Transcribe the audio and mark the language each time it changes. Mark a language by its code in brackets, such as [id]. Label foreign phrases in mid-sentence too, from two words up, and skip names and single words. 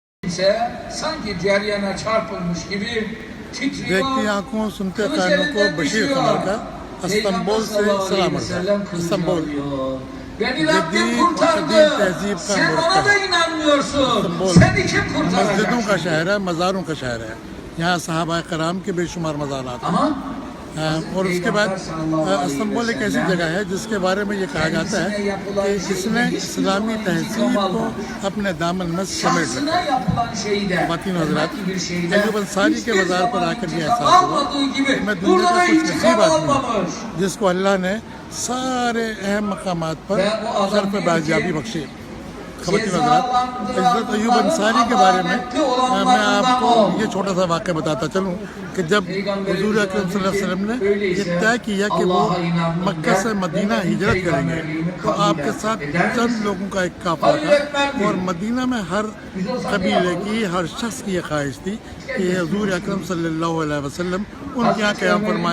[tr] kimse sanki ceryana çarpılmış gibi titriyor. [hi] देखती आंखों सुनते कानों को बशीर कमर का इस्तांबुल से सलाम इस्तांबुल [tr] Beni Rabbim [hi] जदीद [tr] kurtardı. [hi] तहजीब का [tr] Sen ona da inanmıyorsun. Seni kim kurtaracak? [hi] मस्जिदों का शहर है, मज़ारों का शहर है। यहाँ सहाबा कराम के बेशुमार मज़ारात हैं। [tr] Ama [hi] और उसके बाद इस्तांबुल एक ऐसी जगह है जिसके बारे में ये कहा जाता है कि इसने इस्लामी तहजीब को अपने दामन में समेट रखा। [tr] şahsına yapılan şeyde [hi] ख़वातीन हज़रात, [tr] herhangi bir şeyde [hi] अय्यूब अंसारी के [tr] hiçbir [hi] मज़ार पर [tr] zaman [hi] आकर ये [tr] intikam [hi] एहसास हुआ [tr] almadığı gibi [hi] मैं दुनिया [tr] burada [hi] का [tr] da [hi] कुछ [tr] intikam [hi] नसीब आदमी हूँ [tr] almamış. [hi] जिसको अल्लाह ने सारे अहम मकामात पर सर पे बाजियाबी बख्शी। ख़वातीन हज़रात, हज़रत अय्यूब अंसारी के बारे में मैं आपको ये छोटा सा वाक़या बताता चलूँ कि जब हुज़ूर अकरम [ar] صلى الله عليه وسلم [hi] ने ये तय किया कि वो मक्का से मदीना हिजरत करेंगे तो आपके साथ चंद लोगों का एक काफ़िला था और मदीना में हर कबीले की, हर शख्स की ये ख्वाहिश थी कि हुज़ूर अकरम [ar] صلى الله عليه وسلم [hi] उनके यहाँ क़याम फरमाएँ।